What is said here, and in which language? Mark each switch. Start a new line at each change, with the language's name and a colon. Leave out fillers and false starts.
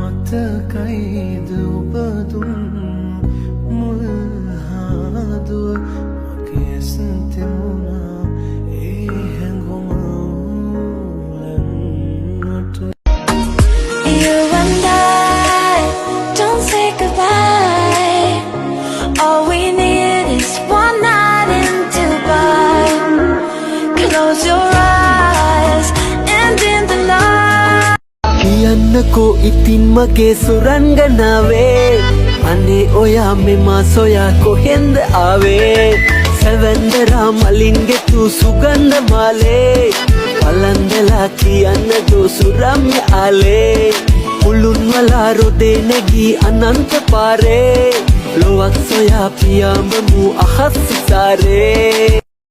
Sinhala: මතකයිද ඔබදුන් මුල්හාදුව මගේ ඇසතෙමුණා ඒ හැඟුම උලන්නට
English: You and I don't say goodbye. All we need is one night in Dubai. Close your eyes and in the light.
Sinhala: කියන්නකෝ ඉතින් මගේ සුරංගනාවේ අනේ ඔයා මෙම සොයා කොහෙන්ද ආවේ සැවැන්දරා මලින්ගේ තු සුගන්ධ මාලේ පලන්දලා කියන්න දෝ සුරම්ය ආලේ මුළුන් වලා රොදේ නැගී අනන්ත පාරේ ලොවක් සොයා පියාඹමු අහස් සිසාරේ